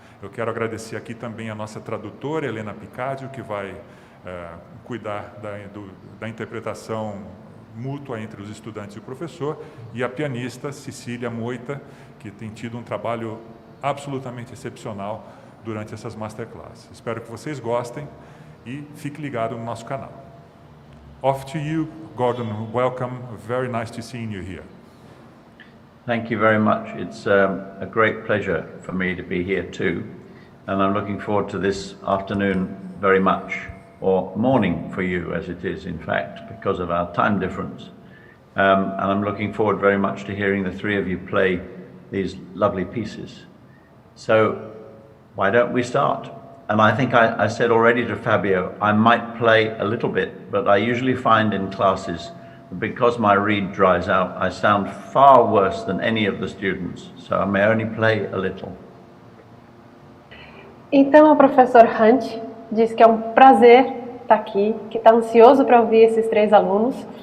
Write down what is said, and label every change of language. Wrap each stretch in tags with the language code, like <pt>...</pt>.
<pt>Eu quero agradecer aqui também a nossa tradutora, Helena Picadio, que vai cuidar da interpretação mútua entre os estudantes e o professor, e a pianista Cecília Moita, que tem tido um trabalho absolutamente excepcional durante essas masterclasses. Espero que vocês gostem e fique ligado no nosso canal.</pt> <en>Off to you, Gordon. Welcome. Very nice to see you here. Thank you very much. It's a great pleasure for me to be here too, and I'm looking forward to this afternoon very much, or morning for you as it is in fact, because of our time difference. And I'm looking forward very much to hearing the 3 of you play these lovely pieces. So why don't we start? And I think I said already to Fabio, I might play a little bit, but I usually find in classes that because my reed dries out, I sound far worse than any of the students, so I may only play a little.</en> <pt>Então, o professor Hunt diz que é um prazer estar aqui, que está ansioso para ouvir esses 3 alunos.</pt>